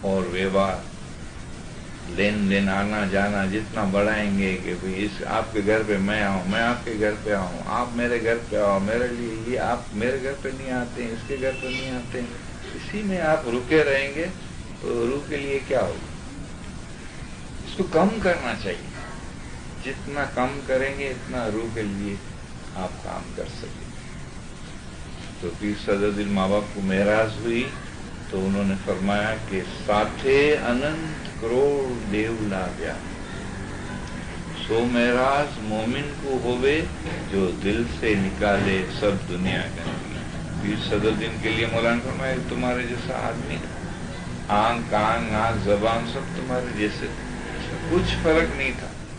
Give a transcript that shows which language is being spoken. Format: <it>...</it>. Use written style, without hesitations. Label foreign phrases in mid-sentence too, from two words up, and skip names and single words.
<ur>اور ویوہار، لین دین، آنا جانا جتنا بڑھائیں گے کہ بھئی اس آپ کے گھر پہ میں آؤں، میں آپ کے گھر پہ آؤں، آپ میرے گھر پہ آؤ، میرے لیے یہ آپ میرے گھر پہ نہیں آتے ہیں، اس کے گھر پہ نہیں آتے ہیں، اسی میں آپ رکے رہیں گے تو روح کے لیے کیا ہوگا؟ اس کو کم کرنا چاہیے. جتنا کم کریں گے اتنا روح کے لیے آپ کام کر سکیں. تو پیر صدرالدین ماں باپ کو معراج ہوئی تو انہوں نے فرمایا کہ</ur> <gu>સાથે અનંત કરોડ દેવ લાગ્યા.</gu> <ur>سو معراج مومن کو ہوئے جو دل سے نکالے سب دنیا گندگی. پیر صدرالدین کے لیے مولانا فرمایا تمہارے جیسا آدمی آنکھ کان ناک زبان سب تمہارے جیسے، کچھ فرق نہیں تھا.</ur>